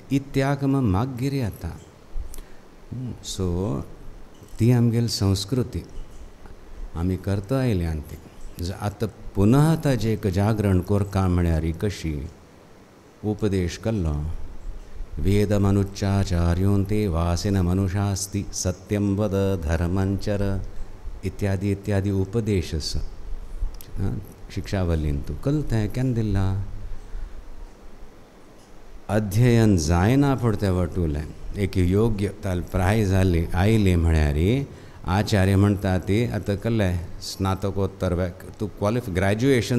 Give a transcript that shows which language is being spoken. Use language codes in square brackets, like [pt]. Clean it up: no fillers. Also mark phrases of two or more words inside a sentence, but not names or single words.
[kok] इत्याक मागीर येता सो ती आमगेली संस्कृती आमी करता आयल्यान ती आतां पुनः ताजें एक जागरण करता म्हळ्यार कशी उपदेश केल्लो [sa] वेदमनुच्चाचार्यों ते वासिन मनुषास्ति सत्यं वद धर्मंचर [kok] इत्यादी इत्यादी उपदेश आसा शिक्षावलीन तूं कलतें केन्ना दिला अध्ययन जायना पूण तें वटुलें एक योग्य ताल प्राय जाली आयली म्हळ्यार आचार्य म्हणटा ती आतां केल्लें स्नातकोत्तर तूं ग्रॅज्युएशन